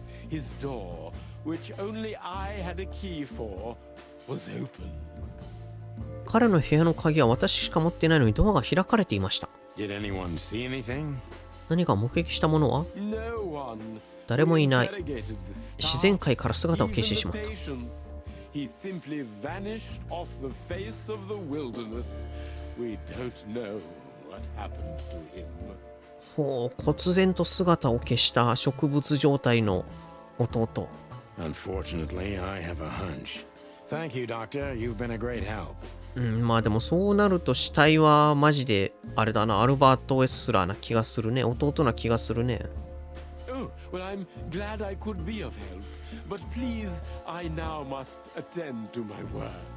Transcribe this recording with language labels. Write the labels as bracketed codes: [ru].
[en] His door, which only I had a key for, was open. [ja] 彼の部屋の鍵は私しか持っていないのにドアが開かれていました。 [en] Did anyone see anything? [ja] 何か目撃したものは？ [en] No one. [ja] 誰もいない。 [en] We interrogated the [ja] 自然 [en] staff, [ja] 界から姿を消してしまった。 [en] even the patients. He simply vanished off the face of the wilderness. We don't know what happened to him. [ja] ほう、忽然と姿を消した植物状態の弟。 [en] Unfortunately, I have a hunch. Thank you, Doctor. You've been a great help. [ja] うん、まあでもそうなると死体はマジで、あれだな、アルバート・ウェスラーな気がするね。弟な気がするね。 [en] Oh, well, I'm glad I could be of help. But please, I now must attend to my work.